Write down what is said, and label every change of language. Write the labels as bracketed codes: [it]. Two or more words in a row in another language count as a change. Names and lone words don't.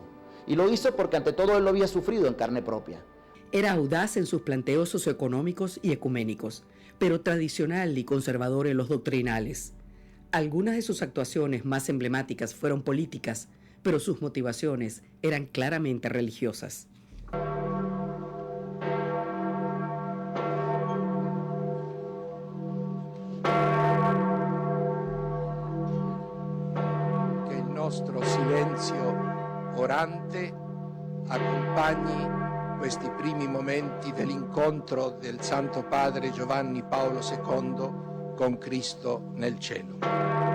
[es] Y lo hizo porque ante todo él lo había sufrido en carne propia. Era audaz en sus planteos socioeconómicos y ecuménicos, pero tradicional y conservador en los doctrinales. Algunas de sus actuaciones más emblemáticas fueron políticas, pero sus motivaciones eran claramente religiosas. [it] Che il nostro silenzio orante accompagni questi primi momenti dell'incontro del Santo Padre Giovanni Paolo II con Cristo nel cielo.